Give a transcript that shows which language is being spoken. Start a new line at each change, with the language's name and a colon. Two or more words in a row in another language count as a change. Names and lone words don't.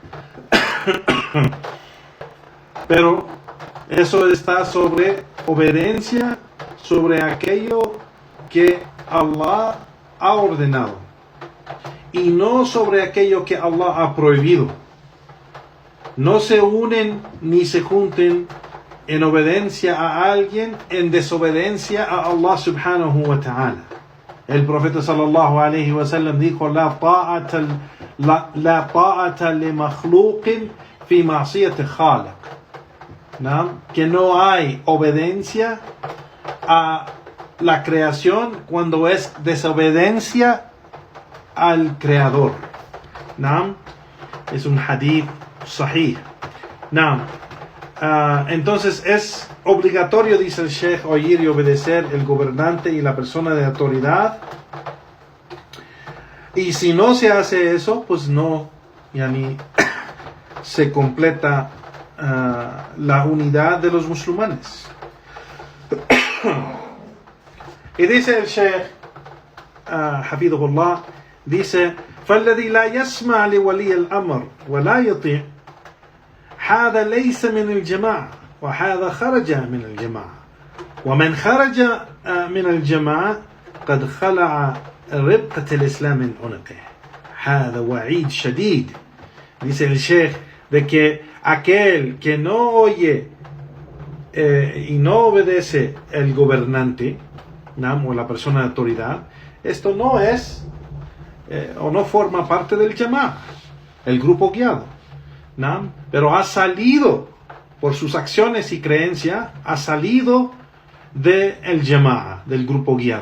Spanish: Pero eso está sobre obediencia, sobre aquello que Allah ha ordenado, y no sobre aquello que Allah ha prohibido. No se unen ni se junten en obediencia a alguien en desobediencia a Allah
Arabic: سبحانه وتعالى.
Spanish: El profeta
Arabic: صلى الله عليه وسلم
Spanish: dijo:
Arabic: لا طاعة لمخلوق في معصية خالق.
Spanish: Que no hay obediencia a la creación cuando es desobediencia al creador. Es un
Arabic: حديث صحيح.
Spanish: Entonces es obligatorio, dice el Sheikh, oír y obedecer el gobernante y la persona de autoridad. Y si no se hace eso, pues no, yani, se completa la unidad de los musulmanes. Y dice el Sheikh, Hafidhullah, dice:
Arabic: فالذي لا يسمع لولي الأمر ولا يطيع هذا ليس من الجماعة وهذا خرج من الجماعة ومن خرج من الجماعة قد خلع ربقة الإسلام من عنقه. هذا وعيد شديد.
Spanish: Dice el Sheikh de que aquel que no oye y no obedece el gobernante, ¿no?, o la persona de autoridad, esto no es o no forma parte del Jama'a, el grupo guiado, ¿no?, pero ha salido por sus acciones y creencias, ha salido del Jama'a, del grupo guiado.